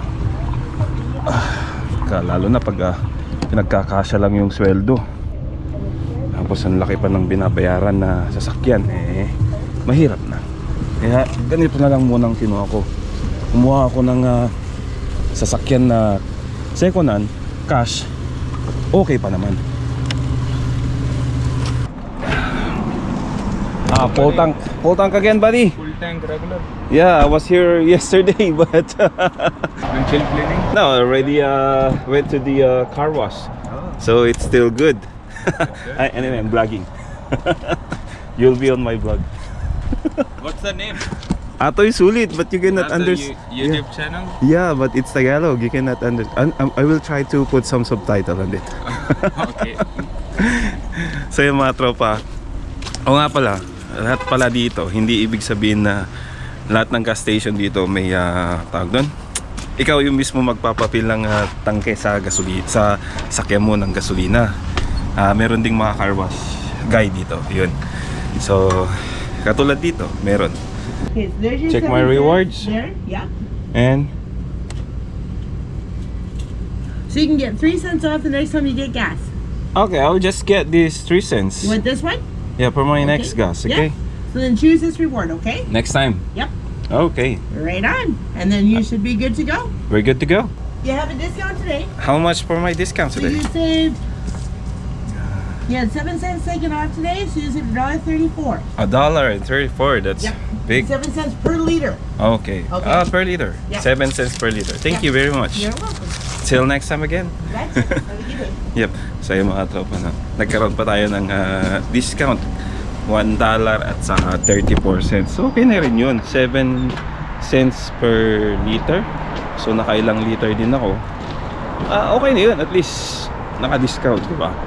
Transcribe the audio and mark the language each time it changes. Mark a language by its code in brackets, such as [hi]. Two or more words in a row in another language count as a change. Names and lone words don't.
[tl] Lalo na pag pinagkakasya lang yung sweldo. Tapos ang laki pa ng binabayaran na sasakyan, mahirap na. Kaya ganito na lang muna ang kinuha ko. Kumuha ako ng sasakyan na [en] second hand, [tl] cash, okay pa naman. [en] Full tank again, buddy. Full tank regular. Yeah, I was here yesterday, but Windshield cleaning. no, already went to the car wash, so it's still good. Anyway, I'm vlogging. You'll be on my vlog. What's the name? Atoy sulit, but you cannot That's understand. the YouTube channel. Yeah, but it's Tagalog. You cannot understand. I will try to put some subtitle on it. Okay. [tl] So yung mga tropa, o nga pala, lahat pala dito, hindi ibig sabihin na lahat ng gas station dito may tawag doon. Ikaw yung mismo magpapapil ng tangke sa gasolina, sa sakyan mo ng gasolina. Meron ding mga [en] car wash guy [tl] dito, yun. So, katulad dito, meron. [en] Okay, so there's your Check my 7 cents rewards. There, yeah. And So you can get 3 cents off the next time you get gas. okay, I'll just get these 3 cents. You want this one? Yeah, for my next Okay. gas, okay? Yeah. So then choose this reward, okay? Next time. Yep. Okay, Right on. And then you should be good to go. we're good to go. You have a discount today. How much for my discount So today? you saved. You had 7 cents taken off today, so you saved $1.34. $1.34. That's Yep. big. 7 cents per liter. Okay. Okay. Per liter. Yeah. 7 cents per liter. Thank Yeah. you very much. You're welcome. Till next time again. That's it. Have a good day. Yep. [tl] So yung mga tropa na, nagkaroon pa tayo ng discount. $1 at saka 34 cents. So okay na rin yun. [en] 7 cents per liter. [tl] So nakailang liter din ako. Okay na yun. At least naka-discount, di ba?